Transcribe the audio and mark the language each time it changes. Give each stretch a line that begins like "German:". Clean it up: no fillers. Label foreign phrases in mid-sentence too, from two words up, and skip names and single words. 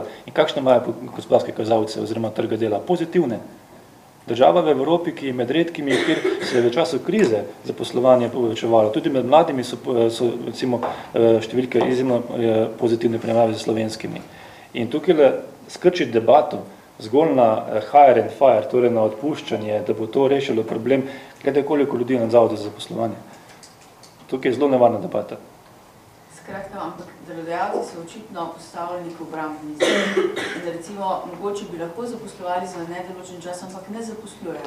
Slovenian: In kakšne imajo gospodarske kazalce oziroma trga dela? Pozitivne. Država v Evropi, ki je med redkimi, kjer se je v času krize zaposlovanje povečevalo, tudi med mladimi so recimo številke izjemno pozitivne primerjavi z slovenskimi. In tukaj skrčiti debato zgolj na
English: hire and fire,
Slovenian: torej na odpuščanje, da bo to rešilo problem, glede koliko ljudi na zavodu za zaposlovanje. Tukaj je zelo nevarna debata. Skratka, ampak delodajalci so očitno postavljeni k obrambni zemi. In recimo, mogoče bi lahko zaposlovali za nedoločen čas, ampak ne zaposlujejo.